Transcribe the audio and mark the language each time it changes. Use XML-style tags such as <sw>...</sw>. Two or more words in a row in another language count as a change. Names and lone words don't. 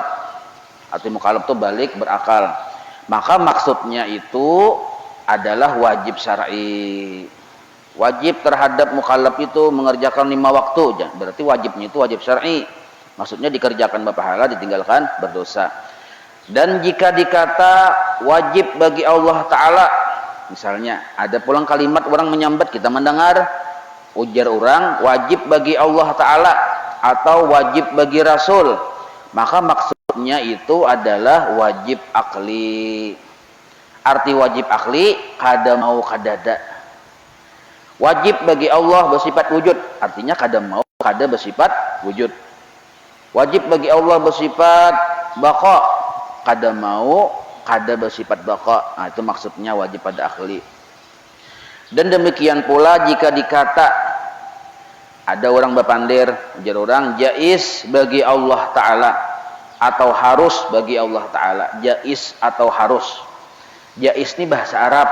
<id>Arti mukallaf itu balik berakal. Maka maksudnya itu adalah wajib syar'i. Wajib terhadap mukallaf itu mengerjakan 5 waktu. Berarti wajibnya itu wajib syar'i. Maksudnya dikerjakan berpahala, ditinggalkan berdosa. Dan jika dikata wajib bagi Allah Ta'ala, misalnya ada pulang kalimat orang menyambat, kita mendengar ujar orang wajib bagi Allah Ta'ala atau wajib bagi Rasul, maka maksudnya itu adalah wajib akli.</id> <bjn>Arti wajib akli kada mau kadada.</bjn> <id>Wajib bagi Allah bersifat wujud, artinya kada mau kada bersifat wujud. Wajib bagi Allah bersifat baqa, kada mau kada bersifat baqa. Nah, itu maksudnya wajib pada akli. Dan demikian pula jika dikata ada orang berpandir, ujar orang jaiz bagi Allah Ta'ala atau harus bagi Allah Ta'ala. Jaiz atau harus. Jaiz ini bahasa Arab.</id>